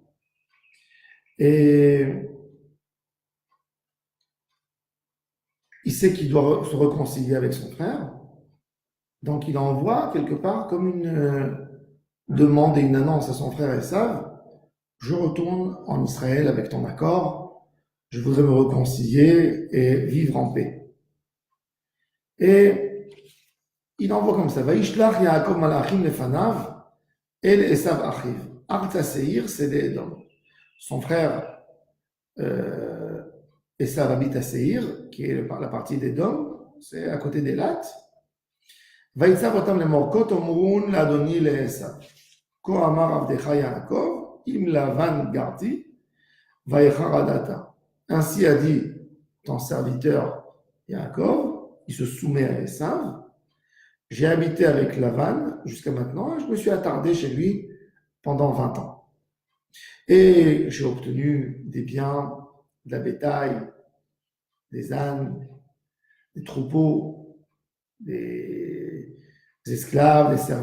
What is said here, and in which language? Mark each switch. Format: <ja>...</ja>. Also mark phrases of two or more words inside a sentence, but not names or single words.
<fr>et il sait qu'il doit se réconcilier avec son frère, donc il envoie quelque part comme une demande et une annonce à son frère Esav: je retourne en Israël avec ton accord, je voudrais me réconcilier et vivre en paix. Et il envoie comme ça:</fr> <he>וישלח יעקב מלאכים לפניו אל עשו אחיו. ארצה שעיר,</he> <fr>c'est d'Edom. Son frère Esav habite à Seir, qui est la partie d'Edom, c'est à côté d'Elat.</fr> <he>ויצו אותם לאמור תאמרון לאדני לעשו. כה אמר עבדך יעקב, עם לבן גרתי, ואחר עד עתה.</he> <fr>Ainsi a dit ton serviteur Yaakov, il se soumet à Esav. J'ai habité avec Lavan jusqu'à maintenant, et je me suis attardé chez lui pendant 20 ans. Et j'ai obtenu des biens, de la bétail, des ânes, des troupeaux, des esclaves, des servantes.</fr>